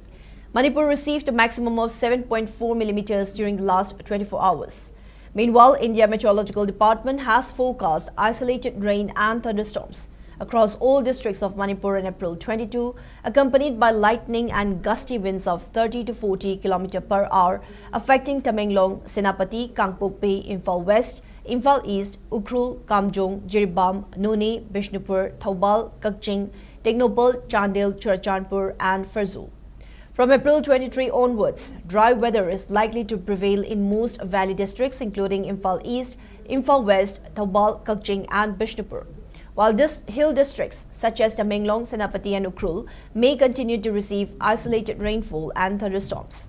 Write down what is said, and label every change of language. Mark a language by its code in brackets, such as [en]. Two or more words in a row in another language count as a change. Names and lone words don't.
[en] Manipur received a maximum of 7.4 millimeters during the last 24 hours. Meanwhile, India Meteorological Department has forecast isolated rain and thunderstorms across all districts of Manipur in April 22, accompanied by lightning and gusty winds of 30 to 40 km per hour, affecting Tamenglong, Senapati, Kangpokpi, Imphal West, Imphal East, Ukhrul, Kamjong, Jiribam, None, Bishnupur, Thoubal, Kakching, Teknopal, Chandel, Churachandpur and Farzul. From April 23 onwards, dry weather is likely to prevail in most valley districts including Imphal East, Imphal West, Thoubal, Kakching and Bishnupur, while hill districts such as Tamenglong, Senapati and Ukhrul may continue to receive isolated rainfall and thunderstorms.